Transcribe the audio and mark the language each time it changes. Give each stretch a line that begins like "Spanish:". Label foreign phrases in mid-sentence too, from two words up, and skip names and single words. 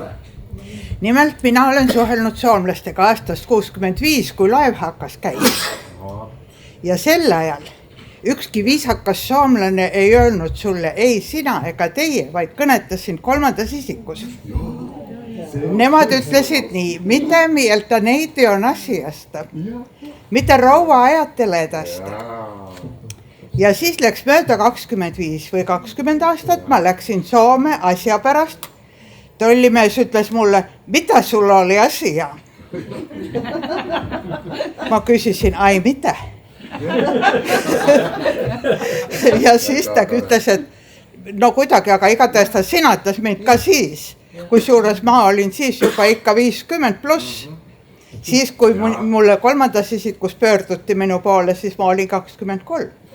Estonian: Nimelt mina olen suhelnud soomlastega aastast 65, kui laev hakkas käima. Ja sel ajal ükski viisakas soomlane ei öelnud sulle ei sina ega teie, vaid kõnetasin kolmandas isikus. Nemad ütlesid nii,
Finnish: mitä mieltä neiti on asiasta, mitä rouva ajattelee tästä.
Estonian: Ja siis läks mööda 25 või 20 aastat, ma läksin Soome asja pärast. Tollimees ütles mulle,
Finnish: mitä sulla oli asia?
Estonian: Ma küsisin, ai mitä? Ja siis ta ütles, et no kuidagi, aga igatahes ta sinatas mind ka siis. Kusjuures ma olin siis juba ikka 50 pluss. Siis kui mulle kolmandas isikus pöörduti minu poole, siis ma olin 23.